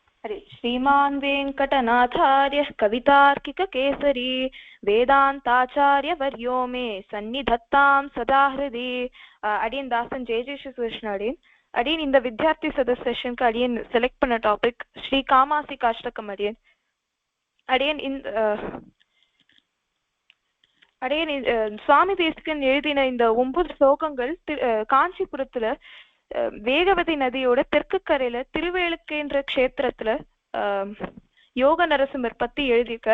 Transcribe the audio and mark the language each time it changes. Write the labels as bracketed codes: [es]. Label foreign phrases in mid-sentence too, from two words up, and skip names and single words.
[sa] हरे श्रीमान् वेङ्कटनाथार्यः कवितार्किककेसरी वेदान्ताचार्यवर्यो मे सन्निधत्तां सदा हृदि. [ta] அடியன் தாசன் ஜெயஜேஸ்வரன் அடியன் அடியன் இந்த வித்யார்த்தி சதஸ் செஷனுக்கு அடியன் செலக்ட் பண்ண டாபிக் ஸ்ரீ காமாசி காஷ்டகம். அடியன் அடியன் அடியன் சுவாமி தேசிகன் எழுதின இந்த 9 ஸ்லோகங்கள் காஞ்சிபுரத்துல வேகவதி நதியோட தெற்கு கரையில திருவேலுக்கேன்ற க்ஷேத்திரத்துல யோக நரசிம்மர் பத்தி எழுதியிருக்கார்.